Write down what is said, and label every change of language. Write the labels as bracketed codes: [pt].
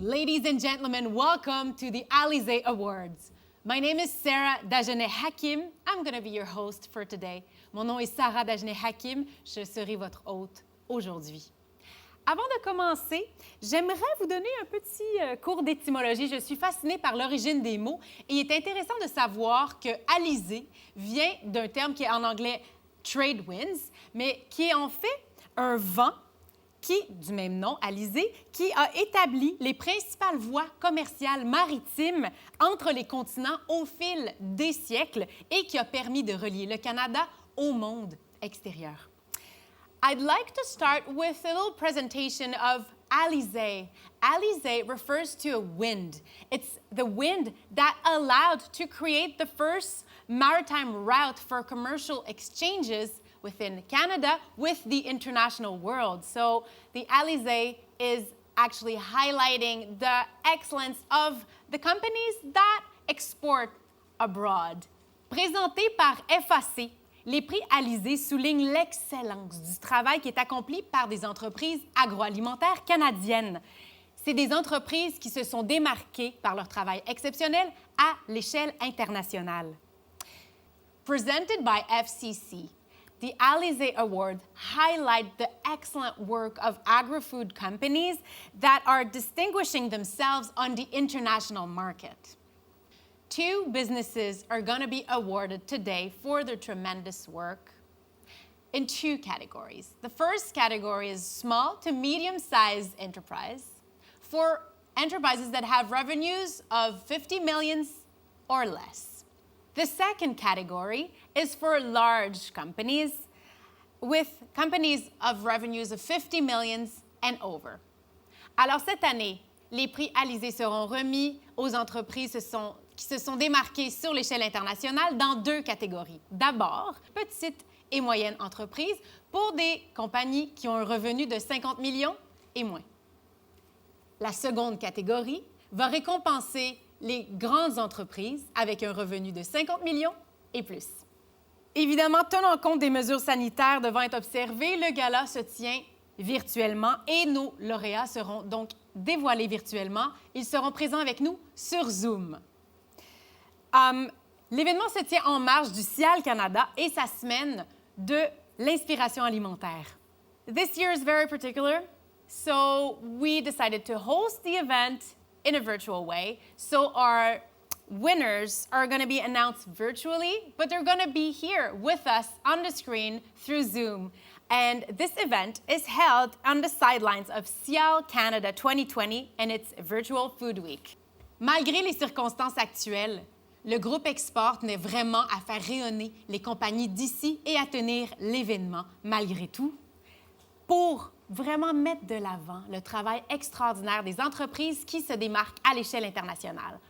[en] Ladies and gentlemen, welcome to the Alizé Awards. My name is Sarah Dagenet-Hakim. I'm going to be your host for today. [fr] Mon nom est Sarah Dagenet-Hakim. Je serai votre hôte aujourd'hui. Avant de commencer, j'aimerais vous donner un petit cours d'étymologie. Je suis fascinée par l'origine des mots et il est intéressant de savoir que alizé vient d'un terme qui est en anglais trade winds, mais qui est en fait un vent du même nom, alizé, qui a établi les principales voies commerciales maritimes entre les continents au fil des siècles et qui a permis de relier le Canada au monde extérieur. [en] I'd like to start with a little presentation of alizé. Alizé refers to a wind. It's the wind that allowed to create the first maritime route for commercial exchanges within Canada with the international world. So the alizé is actually highlighting the excellence of the companies that export abroad. [fr] Présenté par FAC, les prix Alizé soulignent l'excellence du travail qui est accompli par des entreprises agroalimentaires canadiennes. C'est des entreprises qui se sont démarquées par leur travail exceptionnel à l'échelle internationale. [en] Presented by FCC, the Alizé Award highlight the excellent work of agri-food companies that are distinguishing themselves on the international market. Two businesses are going to be awarded today for their tremendous work in two categories. The first category is small to medium-sized enterprise for enterprises that have revenues of 50 million or less. The second category is for large companies with companies of revenues of 50 million and over. [fr] Alors cette année, les prix Alizé seront remis aux entreprises qui se sont démarquées sur l'échelle internationale dans deux catégories. D'abord, petites et moyennes entreprises pour des compagnies qui ont un revenu de 50 millions et moins. La seconde catégorie va récompenser les grandes entreprises avec un revenu de 50 millions et plus. Évidemment, tenant compte des mesures sanitaires devant être observées, le gala se tient virtuellement et nos lauréats seront donc dévoilés virtuellement. Ils seront présents avec nous sur Zoom. L'événement se tient en marge du CIAL Canada et sa semaine de l'inspiration alimentaire. [en] This year is very particular, so we decided to host the event in a virtual way. So our winners are going to be announced virtually, but they're going to be here with us on the screen through Zoom. And this event is held on the sidelines of CIAL Canada 2020 and its virtual food week. [fr] Malgré les circonstances actuelles, le groupe Export tenait vraiment à faire rayonner les compagnies d'ici et à tenir l'événement malgré tout pour vraiment mettre de l'avant le travail extraordinaire des entreprises qui se démarquent à l'échelle internationale.